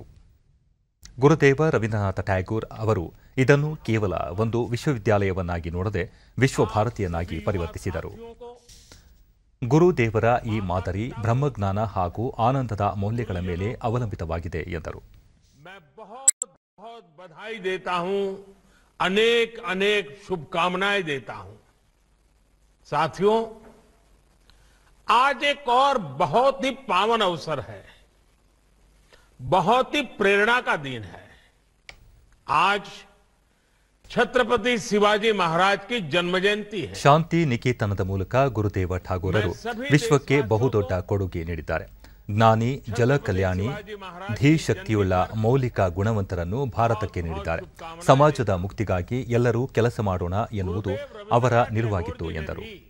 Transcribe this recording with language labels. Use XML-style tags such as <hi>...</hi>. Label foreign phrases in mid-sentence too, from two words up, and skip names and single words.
<kn>ಗುರುದೇವ ರವೀಂದ್ರನಾಥ ಟ್ಯಾಗೋರ್ ಅವರು ಇದನ್ನು ಕೇವಲ ಒಂದು ವಿಶ್ವವಿದ್ಯಾಲಯವನ್ನಾಗಿ ನೋಡದೆ ವಿಶ್ವಭಾರತಿಯನ್ನಾಗಿ ಪರಿವರ್ತಿಸಿದರು. ಗುರುದೇವರ ಈ ಮಾದರಿ ಬ್ರಹ್ಮಜ್ಞಾನ ಹಾಗೂ ಆನಂದದ ಮೌಲ್ಯಗಳ ಮೇಲೆ ಅವಲಂಬಿತವಾಗಿದೆ ಎಂದರು.</kn> <hi>बधाई देता हूं, अनेक अनेक शुभकामनाएं देता हूं। साथियों, आज एक और बहुत ही पावन अवसर है, बहुत ही प्रेरणा का दिन है। आज छत्रपति शिवाजी महाराज की जन्म जयंती है.</hi> <kn>ಶಾಂತಿ ನಿಕೇತನದ ಮೂಲಕ ಗುರುದೇವ ಠಾಗೋರರು ವಿಶ್ವಕ್ಕೆ ಬಹುದೊಡ್ಡ ಕೊಡುಗೆ ನೀಡಿದ್ದಾರೆ. ಜ್ಞಾನಿ, ಜಲ ಕಲ್ಯಾಣಿ, ಧೀಶಕ್ತಿಯುಳ್ಳ ಮೌಲಿಕ ಗುಣವಂತರನ್ನು ಭಾರತಕ್ಕೆ ನೀಡಿದ್ದಾರೆ. ಸಮಾಜದ ಮುಕ್ತಿಗಾಗಿ ಎಲ್ಲರೂ ಕೆಲಸ ಮಾಡೋಣ ಎನ್ನುವುದು ಅವರ ನಿಲುವಾಗಿತ್ತು ಎಂದರು.</kn>